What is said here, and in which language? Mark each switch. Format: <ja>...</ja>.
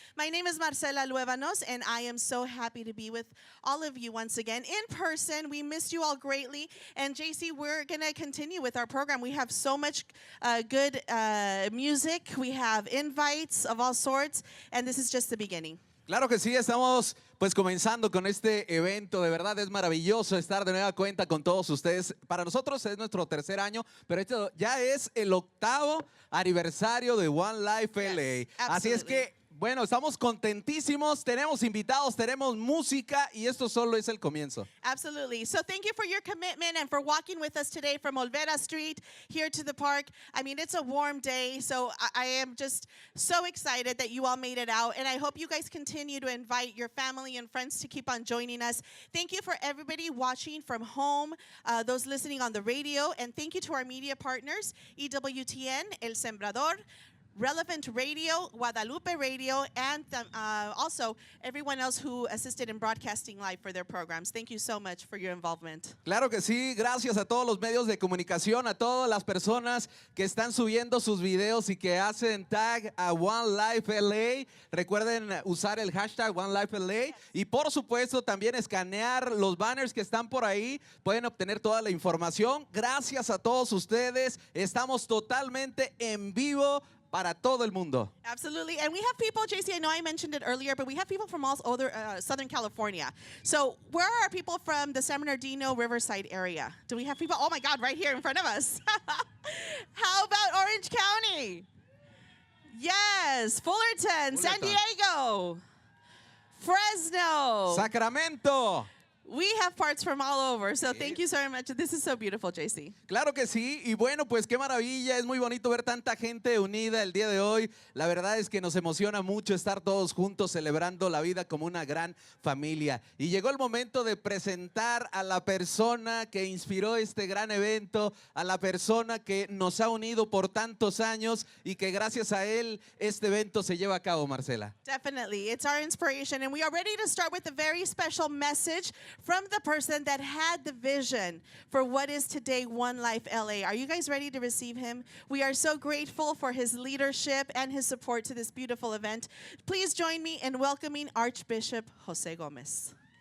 <en>My name is Marcela Luevanos, and I am so happy to be with all of you once again in person. We missed you all greatly. And JC, we're going to continue with our program. We have so much good music. We have invites of all sorts, and this is just the beginning.</en> <es>Claro que sí, estamos pues comenzando con este evento. De verdad es maravilloso estar de nueva cuenta con todos ustedes. Para nosotros es nuestro tercer año, pero esto ya es el 8º aniversario de One Life LA. Así es que, bueno, estamos contentísimos, tenemos invitados, tenemos música y esto solo es el comienzo.</es> <en>Absolutely. So thank you for your commitment and for walking with us today from Olvera Street here to the park. I mean, it's a warm day, so I am just so excited that you all made it out, and I hope you guys continue to invite your family and friends to keep on joining us. Thank you for everybody watching from home, those listening on the radio, and thank you to our media partners, EWTN, El Sembrador, Relevant Radio, Guadalupe Radio, and also everyone else who assisted in broadcasting live for their programs. Thank you so much for your involvement.</en> <es>Claro que sí, gracias a todos los medios de comunicación, a todas las personas que están subiendo sus videos y que hacen tag a One Life LA. Recuerden usar el hashtag One Life LA y por supuesto también escanear los banners que están por ahí. Pueden obtener toda la información. Gracias a todos ustedes. Estamos totalmente en vivo para todo el mundo.</es> <en>Absolutely. And we have people, JC, I know I mentioned it earlier, but we have people from all over Southern California. So where are people from the San Bernardino Riverside area? Do we have people? Oh, my God, right here in front of us. How about Orange County? Yes. Fullerton, San Diego, Fresno, Sacramento. We have parts from all over, so thank you so much. This is so beautiful, JC.</en> <es>Claro que sí, y bueno, pues qué maravilla, es muy bonito ver tanta gente unida el día de hoy. La verdad es que nos emociona mucho estar todos juntos celebrando la vida como una gran familia. Y llegó el momento de presentar a la persona que inspiró este gran evento, a la persona que nos ha unido por tantos años y que gracias a él este evento se lleva a cabo, Marcela.</es> <en>Definitely, it's our inspiration, and we are ready to start with a very special message from the person that had the vision for what is today One Life LA. Are you guys ready to receive him? We are so grateful for his leadership and his support to this beautiful event. Please join me in welcoming Archbishop Jose Gomez.</en>